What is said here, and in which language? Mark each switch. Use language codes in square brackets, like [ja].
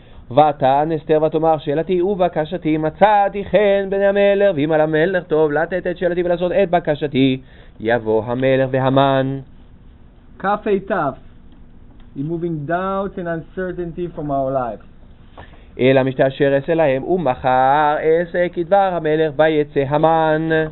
[he] ותען אסתר ותאמר שאלתי ובקשתי מצאתי חן בעיני המלך, ואם על המלך טוב לתת את שאלתי ולעשות את בקשתי, יבוא המלך והמן. כף תף, [en] removing doubt and uncertainty from our lives. [he] אלא משתה אשר אעשה להם ומחר אעשה כדבר המלך ויצא המן.